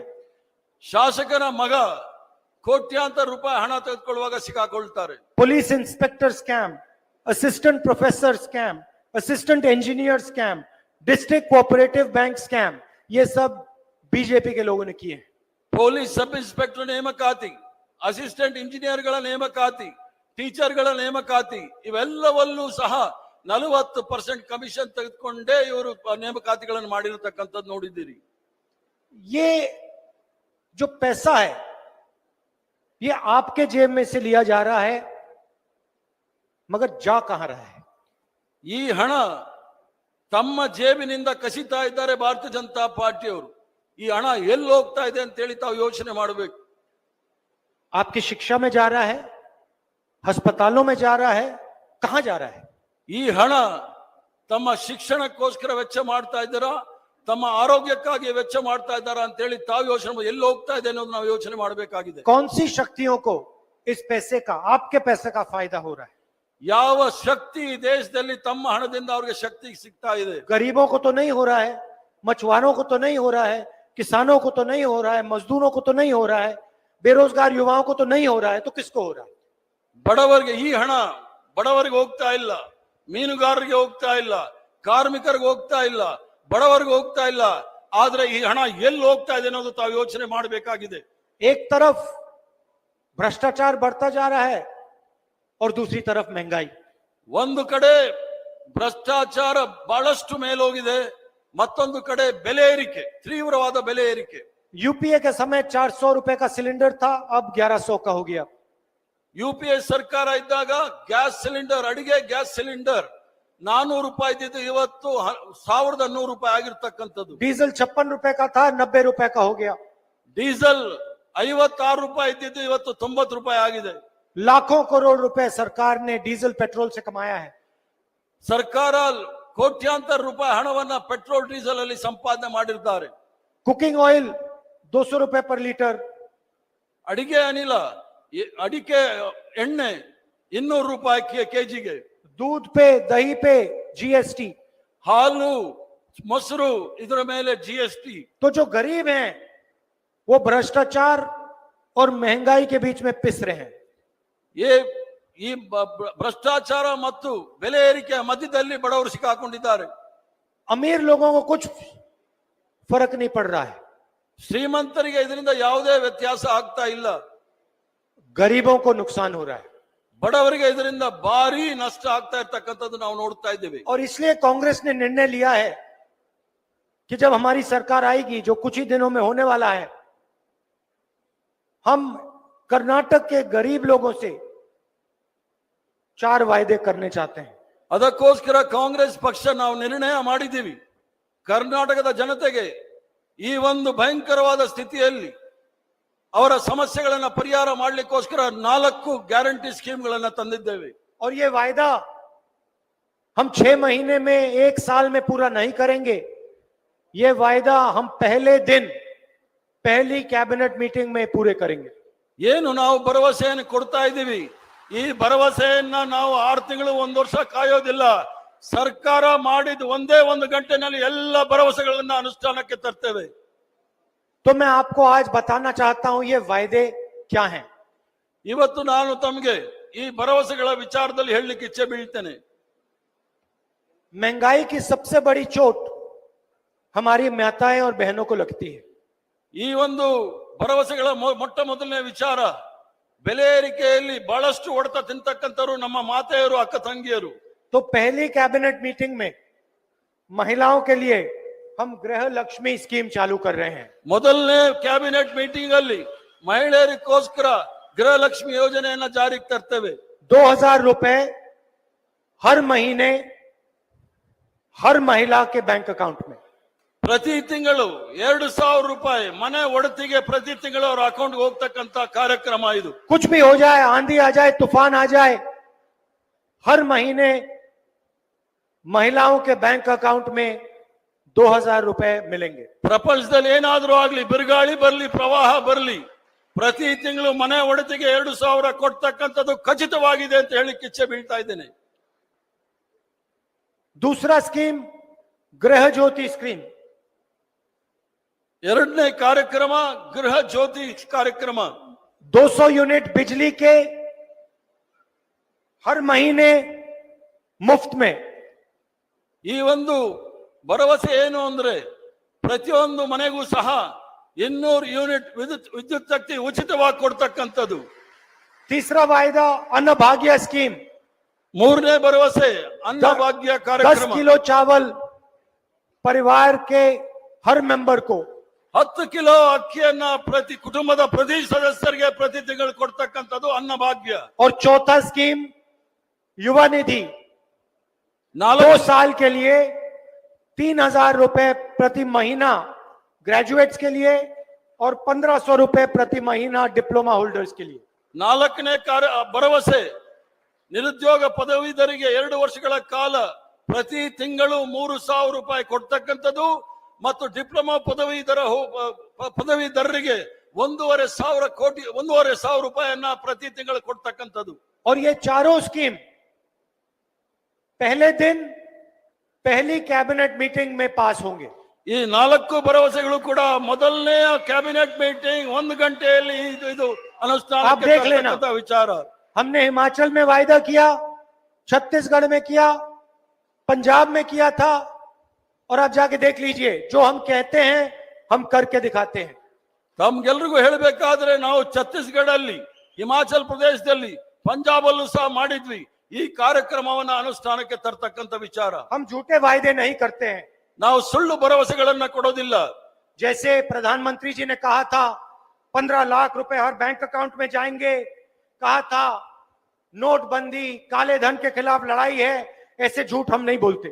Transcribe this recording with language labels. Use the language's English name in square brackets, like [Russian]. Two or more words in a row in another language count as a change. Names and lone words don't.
[Kannada] ಶಾಸಕನ ಮಗ ಕೋಟ್ಯಾಂತರ ರೂಪಾಯಿ ಹಣ ತೆಗೆದುಕೊಳ್ಳುವಾಗ ಸಿಕ್ಕಾಕೊಳ್ತಾರೆ. [English] police inspector scam, assistant professor scam, assistant engineer scam, district cooperative bank scam, [Hindi] ये सब बीजेपी के लोगों ने किए हैं। [English] police sub inspector [Kannada] ನೇಮಕಾತಿ, [English] assistant engineers [Kannada] ನೇಮಕಾತಿ, ಟೀಚರ್ಗಳ ನೇಮಕಾತಿ, ಇವೆಲ್ಲವಲ್ಲೂ ಸಹ 40% ಕಮಿಷನ್ ತೆಗೆದುಕೊಂಡೇ ಇವರು ನೇಮಕಾತಿಗಳನ್ನು ಮಾಡಿರತಕ್ಕಂಥದ್ದು ನೋಡಿದ್ದೀರಿ. [Hindi] ये जो पैसा है ये आपके जेब में से लिया जा रहा है, मगर जा कहां रहा है? [Kannada] ಈ ಹಣ ತಮ್ಮ ಜೇಬಿನಿಂದ ಕಸಿತಾ ಇದ್ದಾರೆ ಭಾರತೀಯ ಜನತಾ ಪಾರ್ಟಿಯವರು. ಈ ಹಣ ಎಲ್ಲಿ ಹೋಗ್ತಾ ಇದೆ ಅಂತ ಹೇಳಿ ತಾವು ಯೋಚನೆ ಮಾಡಬೇಕು. [Hindi] आपकी शिक्षा में जा रहा है, अस्पतालों में जा रहा है, कहां जा रहा है? [Kannada] ಈ ಹಣ ತಮ್ಮ ಶಿಕ್ಷಣಕ್ಕೋಸ್ಕರ ವೆಚ್ಚ ಮಾಡ್ತಾ ಇದ್ದಾರಾ, ತಮ್ಮ ಆರೋಗ್ಯಕ್ಕಾಗಿ ವೆಚ್ಚ ಮಾಡ್ತಾ ಇದ್ದಾರಾ ಅಂತ ಹೇಳಿ ತಾವು ಯೋಚನೆ ಎಲ್ಲಿ ಹೋಗ್ತಾ ಇದೆ ಅನ್ನೋದು ನಾವು ಯೋಚನೆ ಮಾಡಬೇಕಾಗಿದೆ. [Hindi] कौन सी शक्तियों को इस पैसे का, आपके पैसे का फायदा हो रहा है? [Kannada] ಯಾವ ಶಕ್ತಿ ದೇಶದಲ್ಲಿ ತಮ್ಮ ಹಣದಿಂದ ಅವರಿಗೆ ಶಕ್ತಿ ಸಿಗ್ತಾ ಇದೆ? [Hindi] गरीबों को तो नहीं हो रहा है, मछुआरों को तो नहीं हो रहा है, किसानों को तो नहीं हो रहा है, मजदूरों को तो नहीं हो रहा है, बेरोजगार युवाओं को तो नहीं हो रहा है, तो किसको हो रहा है? [Kannada] ಬಡವರಿಗೆ ಈ ಹಣ ಬಡವರಿಗೆ ಹೋಗ್ತಾ ಇಲ್ಲ, ಮೀನುಗಾರರಿಗೆ ಹೋಗ್ತಾ ಇಲ್ಲ, ಕಾರ್ಮಿಕರಿಗೆ ಹೋಗ್ತಾ ಇಲ್ಲ, ಬಡವರಿಗೆ ಹೋಗ್ತಾ ಇಲ್ಲ. ಆದ್ರೆ ಈ ಹಣ ಎಲ್ಲಿ ಹೋಗ್ತಾ ಇದೆ ಅನ್ನೋದು ತಾವು ಯೋಚನೆ ಮಾಡಬೇಕಾಗಿದೆ. [Hindi] एक तरफ भ्रष्टाचार बढ़ता जा रहा है और दूसरी तरफ महंगाई. [Kannada] ಒಂದು ಕಡೆ ಭ್ರಷ್ಟಾಚಾರ ಬಹಳಷ್ಟು ಮೇಲೋಗಿದೆ, ಮತ್ತೊಂದು ಕಡೆ ಬೆಲೆ ಏರಿಕೆ, ತೀವ್ರವಾದ ಬೆಲೆ ಏರಿಕೆ. [Hindi] यूपीए के समय 400 रुपए का सिलेंडर था, अब 1100 का हो गया. [Kannada] ಯುಪಿಎ ಸರ್ಕಾರ ಇದ್ದಾಗ [English] gas cylinder, [Kannada] ಅಡಿಗೆ [English] gas cylinder [Kannada] 400 ರೂಪಾಯಿ ಇದ್ದಿದ್ದು ಇವತ್ತು 1100 ರೂಪಾಯಿ ಆಗಿರ್ತಕ್ಕಂಥದ್ದು. [Hindi] डीजल 56 रुपए का था, 90 रुपए का हो गया. [Kannada] ಡೀಸೆಲ್ 56 ರೂಪಾಯಿ ಇದ್ದಿದ್ದು ಇವತ್ತು 90 ರೂಪಾಯಿ ಆಗಿದೆ. [Hindi] लाखों करोड़ रुपए सरकार ने डीजल पेट्रोल से कमाया है. [Kannada] ಸರ್ಕಾರ ಕೋಟ್ಯಾಂತರ ರೂಪಾಯಿ ಹಣವನ್ನ ಪೆಟ್ರೋಲ್ ಡೀಸೆಲ್ ಅಲ್ಲಿ ಸಂಪಾದನೆ ಮಾಡಿದ್ದಾರೆ. [English] cooking oil [Hindi] 200 रुपए पर लीटर. [Kannada] ಅಡಿಗೆ ಅನಿಲ, ಅಡಿಕೆ ಎಣ್ಣೆ 200 ರೂಪಾಯಿ ಕೆಜಿಗೆ. [Hindi] दूध पे, दही पे जीएसटी. [Kannada] ಹಾಲು, ಮೊಸರು ಇದರ ಮೇಲೆ ಜಿಎಸ್ಟಿ. [Hindi] तो जो गरीब हैं वो भ्रष्टाचार और महंगाई के बीच में पिस रहे हैं. [Kannada] ಈ ಭ್ರಷ್ಟಾಚಾರ ಮತ್ತು ಬೆಲೆ ಏರಿಕೆಯ ಮಧ್ಯದಲ್ಲಿ ಬಡವರು ಸಿಕ್ಕಾಕೊಂಡಿದ್ದಾರೆ. [Hindi] अमीर लोगों को कुछ फर्क नहीं पड़ रहा है, [Kannada] ಶ್ರೀಮಂತರಿಗೆ ಇದರಿಂದ ಯಾವುದೇ ವ್ಯತ್ಯಾಸ ಆಗ್ತಾ ಇಲ್ಲ, [Hindi] गरीबों को नुकसान हो रहा है. [Kannada] ಬಡವರಿಗೆ ಇದರಿಂದ ಭಾರಿ ನಷ್ಟ ಆಗ್ತಾ ಇರ್ತಕ್ಕಂಥದ್ದು ನಾವು ನೋಡ್ತಾ ಇದ್ದೇವೆ. [Hindi] और इसलिए कांग्रेस ने निर्णय लिया है कि जब हमारी सरकार आएगी, जो कुछ ही दिनों में होने वाला है, हम कर्नाटक के गरीब लोगों से 4 वायदे करने चाहते हैं. [Kannada] ಅದಕ್ಕೋಸ್ಕರ ಕಾಂಗ್ರೆಸ್ ಪಕ್ಷ ನಾವು ನಿರ್ಣಯ ಮಾಡಿದ್ದೀವಿ, ಕರ್ನಾಟಕದ ಜನತೆಗೆ ಈ ಒಂದು ಭಯಂಕರವಾದ ಸ್ಥಿತಿಯಲ್ಲಿ ಅವರ ಸಮಸ್ಯೆಗಳನ್ನ ಪರಿಹಾರ ಮಾಡಲಿಕ್ಕೋಸ್ಕರ 4 [English] guarantee schemes [Kannada] ತಂದಿದ್ದೇವೆ. [Hindi] और ये वायदा हम 6 महीने में, 1 साल में पूरा नहीं करेंगे. ये वायदा हम पहले दिन, पहली [English] cabinet meeting [Hindi] में पूरे करेंगे. [Kannada] ಏನು ನಾವು ಭರವಸೆಯನ್ನು ಕೊಡ್ತಾ ಇದ್ದೀವಿ, ಈ ಭರವಸೆಯನ್ನ ನಾವು 6 ತಿಂಗಳು 1 ವರ್ಷ ಕಾಯೋದಿಲ್ಲ. ಸರ್ಕಾರ ಮಾಡಿದ ಒಂದೇ 1 ಗಂಟೆನಲ್ಲಿ ಎಲ್ಲ ಭರವಸೆಗಳನ್ನ ಅನುಷ್ಠಾನಕ್ಕೆ ತರ್ತೇವೆ. [Hindi] तो मैं आपको आज बताना चाहता हूं ये वायदे क्या हैं. [Kannada] ಇವತ್ತು ನಾನು ತಮಗೆ ಈ ಭರವಸೆಗಳ ವಿಚಾರದಲ್ಲಿ ಹೇಳಲಿಕ್ಕೆ ಇಚ್ಛೆ ಬೀಳ್ತೇನೆ. [Hindi] महंगाई की सबसे बड़ी चोट हमारी माताएं और बहनों को लगती है. [Kannada] ಈ ಒಂದು ಭರವಸೆಗಳ ಮೊಟ್ಟ ಮೊದಲನೇ ವಿಚಾರ, ಬೆಲೆ ಏರಿಕೆಯಲ್ಲಿ ಬಹಳಷ್ಟು ಹೊಡೆತ ತಿಂತಕ್ಕಂಥವ್ರು ನಮ್ಮ ಮಾತೆಯರು, ಅಕ್ಕ ತಂಗಿಯರು. [Hindi] तो पहली [English] cabinet meeting [Hindi] में महिलाओं के लिए हम गृह लक्ष्मी स्कीम चालू कर रहे हैं. [Kannada] ಮೊದಲನೇ [English] cabinet meeting [Kannada] ಅಲ್ಲಿ ಮಹಿಳೆಯರಿಗೋಸ್ಕರ ಗೃಹಲಕ್ಷ್ಮಿ ಯೋಜನೆಯನ್ನ ಜಾರಿಗೆ ತರ್ತೇವೆ. [Hindi] 2000 रुपए हर महीने हर महिला के [English] bank account [Hindi] में. [Kannada] ಪ್ರತಿ ತಿಂಗಳು 2000 ರೂಪಾಯಿ ಮನೆ ಒಡತಿಗೆ ಪ್ರತಿ ತಿಂಗಳು ಅವರ ಅಕೌಂಟ್ಗೆ ಹೋಗ್ತಕ್ಕಂತ ಕಾರ್ಯಕ್ರಮ ಇದು. [Hindi] कुछ भी हो जाए, आंधी आ जाए, तूफान आ जाए, हर महीने महिलाओं के [English] bank account [Hindi] में 2000 रुपए मिलेंगे. [Kannada] ಪ್ರಪಂಚದಲ್ಲಿ ಏನಾದ್ರೂ ಆಗ್ಲಿ, ಬಿರುಗಾಳಿ ಬರ್ಲಿ, ಪ್ರವಾಹ ಬರ್ಲಿ, ಪ್ರತಿ ತಿಂಗಳು ಮನೆ ಒಡತಿಗೆ 2000 ಕೊಡ್ತಕ್ಕಂಥದ್ದು ಖಚಿತವಾಗಿದೆ ಅಂತ ಹೇಳಿಕ್ಕೆ ಇಚ್ಛೆ ಬೀಳ್ತಾ ಇದ್ದೇನೆ. [Hindi] दूसरा स्कीम गृह ज्योति स्कीम. [Kannada] ಎರಡನೇ ಕಾರ್ಯಕ್ರಮ ಗೃಹ ಜ್ಯೋತಿ ಕಾರ್ಯಕ್ರಮ. [Hindi] 200 यूनिट बिजली के हर महीने मुफ्त में. [Kannada] ಈ ಒಂದು ಭರವಸೆ ಏನು ಅಂದ್ರೆ ಪ್ರತಿಯೊಂದು ಮನೆಗೂ ಸಹ 200 ಯೂನಿಟ್ ವಿದ್ಯುತ್ ಶಕ್ತಿ ಉಚಿತವಾಗಿ ಕೊಡ್ತಕ್ಕಂಥದ್ದು. [Hindi] तीसरा वायदा अन्न भाग्य स्कीम. [Kannada] ಮೂರನೇ ಭರವಸೆ ಅನ್ನಭಾಗ್ಯ 10 ಕಾರ್ಯಕ್ರಮ. [Hindi] किलो चावल परिवार के हर मेंबर को. [Kannada] 10 ಕಿಲೋ ಅಕ್ಕಿಯನ್ನ ಪ್ರತಿ ಕುಟುಂಬದ ಪ್ರತಿ ಸದಸ್ಯರಿಗೆ ಪ್ರತಿ ತಿಂಗಳು ಕೊಡ್ತಕ್ಕಂಥದ್ದು ಅನ್ನಭಾಗ್ಯ. [Hindi] और चौथा स्कीम युवा निधि. 2 साल के लिए 3000 रुपए प्रति महीना ग्रेजुएट्स के लिए और 1500 रुपए प्रति महीना [English] diploma holders [Hindi] के लिए. [Kannada] 4ನೇ ಭರವಸೆ ನಿರುದ್ಯೋಗ ಪದವೀಧರಿಗೆ 2 ವರ್ಷಗಳ ಕಾಲ ಪ್ರತಿ ತಿಂಗಳು 3000 ರೂಪಾಯಿ ಕೊಡ್ತಕ್ಕಂಥದ್ದು ಮತ್ತು ಡಿಪ್ಲೊಮಾ ಪದವೀಧರರಿಗೆ 1,500 ರೂಪಾಯಿಯನ್ನ ಪ್ರತಿ ತಿಂಗಳು ಕೊಡ್ತಕ್ಕಂಥದ್ದು. [Hindi] और ये चारों स्कीम पहले दिन पहली [English] cabinet meeting [Hindi] में पास होंगे. [Kannada] ಈ 4 ಭರವಸೆಗಳು ಕೂಡ ಮೊದಲನೇ [English] cabinet meeting [Kannada] 1 ಗಂಟೆಯಲ್ಲಿ ಇದು [Hindi] आप देख लेना। [Kannada] ಅನುಷ್ಠಾನಕ್ಕೆ ವಿಚಾರ. [Hindi] हमने हिमाचल में वायदा किया, छत्तीसगढ़ में किया, पंजाब में किया था, और आप जाके देख लीजिए, जो हम कहते हैं हम करके दिखाते हैं। [Kannada] ತಮ್ಗೆಲ್ರಿಗೂ ಹೇಳಬೇಕಾದ್ರೆ ನಾವು ಛತ್ತೀಸ್ಗಢ ಅಲ್ಲಿ, ಹಿಮಾಚಲ್ ಪ್ರದೇಶದಲ್ಲಿ, ಪಂಜಾಬ್ ಅಲ್ಲೂ ಸಹ ಮಾಡಿದ್ವಿ ಈ ಕಾರ್ಯಕ್ರಮವನ್ನ ಅನುಷ್ಠಾನಕ್ಕೆ ತರ್ತಕ್ಕಂಥ ವಿಚಾರ. [Hindi] हम झूठे वायदे नहीं करते हैं। [Kannada] ನಾವು ಸುಳ್ಳು ಭರವಸೆಗಳನ್ನ ಕೊಡೋದಿಲ್ಲ. [Hindi] जैसे प्रधानमंत्री जी ने कहा था 15 लाख रुपए हर [English] bank account [Hindi] में जाएंगे, कहा था नोटबंदी काले धन के खिलाफ लड़ाई है, ऐसे झूठ हम नहीं बोलते।